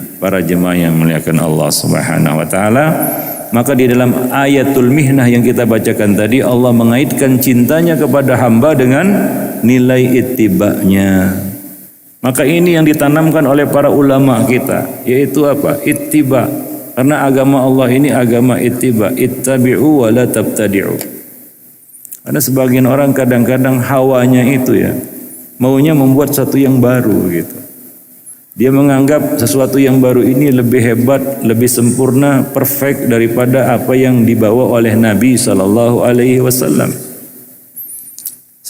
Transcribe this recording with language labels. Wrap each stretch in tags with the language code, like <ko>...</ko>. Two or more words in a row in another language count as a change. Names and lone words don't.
<id>Para jemaah yang muliakan Allah</id> <ar>سبحانه وتعالى,</ar> <id>maka di dalam</id> <ar>آية المحنة</ar> <id>yang kita bacakan tadi, Allah mengaitkan cintanya kepada hamba dengan nilai ittiba'nya. Maka ini yang ditanamkan oleh para ulama kita, yaitu apa? Ittiba. Karena agama Allah ini agama ittiba.</id> <ar>اتبعوا ولا تبتدعوا.</ar> <id>Karena sebagian orang kadang-kadang hawanya itu, ya, maunya membuat sesuatu yang baru gitu. Dia menganggap sesuatu yang baru ini lebih hebat, lebih sempurna, perfect daripada apa yang dibawa oleh Nabi</id> <ar>صلى الله عليه وسلم.</ar>